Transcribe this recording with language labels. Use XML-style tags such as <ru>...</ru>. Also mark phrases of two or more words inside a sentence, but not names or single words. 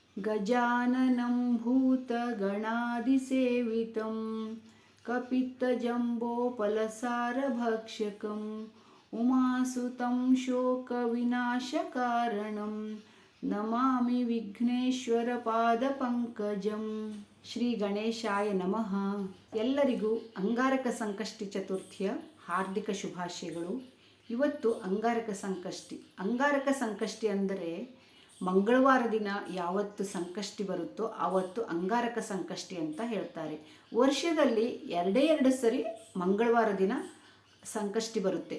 <sa>गजाननं भूतगणादिसेवितं कपित्तजम्बोफलसारभक्षकम् उमासुतं शोकविनाशकारणं नमामि ವಿಘ್ನೇಶ್ವರಪಾದಪಂಕಜಂ. ಶ್ರೀ ಗಣೇಶಾಯ ನಮಃ.</sa> <kn>ಎಲ್ಲರಿಗೂ ಅಂಗಾರಕ ಸಂಕಷ್ಟಿ ಚತುರ್ಥಿಯ ಹಾರ್ದಿಕ ಶುಭಾಶಯಗಳು. ಇವತ್ತು ಅಂಗಾರಕ ಸಂಕಷ್ಟಿ. ಅಂಗಾರಕ ಸಂಕಷ್ಟಿ ಅಂದರೆ ಮಂಗಳವಾರ ದಿನ ಯಾವತ್ತು ಸಂಕಷ್ಟಿ ಬರುತ್ತೋ ಆವತ್ತು ಅಂಗಾರಕ ಸಂಕಷ್ಟಿ ಅಂತ ಹೇಳ್ತಾರೆ. ವರ್ಷದಲ್ಲಿ ಎರಡು ಸರಿ ಮಂಗಳವಾರ ದಿನ ಸಂಕಷ್ಟಿ ಬರುತ್ತೆ.</kn>